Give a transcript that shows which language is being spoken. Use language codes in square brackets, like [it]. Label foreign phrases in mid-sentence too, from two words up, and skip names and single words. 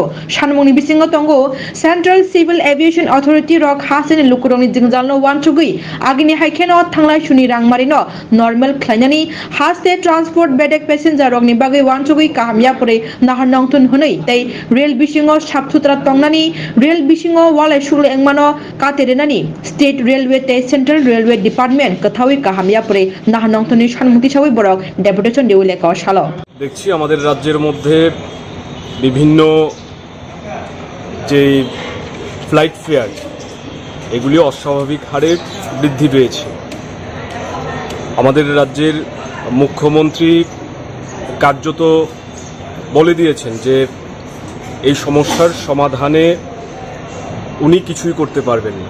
[dis] सानमंनि बिसिङो तंगो सेंट्रल सिविल एविएशन अथॉरिटी रक हासिनि लुकुरकनि जोंजालनो वानसुगै आगिनि हाइखेनो थांनाय सुनि रांमारिनो नर्मल खलायनानि हास्ते ट्रांसपोर्ट बेडेक पैसेंजर रगनि बागै वानसुगै कामयापुरै नाहर नंथुन हनै तै रेल बिसिङो साबसुत्रा तंनानि रेल बिसिङो वालाय सुगले एंमानो कातेरेनानि [en] state railway [dis] तै [en] central railway department [dis] कथावै कामयापुरै नाहर नंथुनि सानमुक्ति सावै बरक डेपुटेशन देउलेका सालो [bn] দেখছি আমাদের রাজ্যের মধ্যে বিভিন্ন যে ফ্লাইট ফেয়ার এগুলি অস্বাভাবিক হারে বৃদ্ধি পেয়েছে। আমাদের রাজ্যের মুখ্যমন্ত্রী কার্যত বলে দিয়েছেন যে এই সমস্যার সমাধানে উনি কিছুই করতে পারবেন না।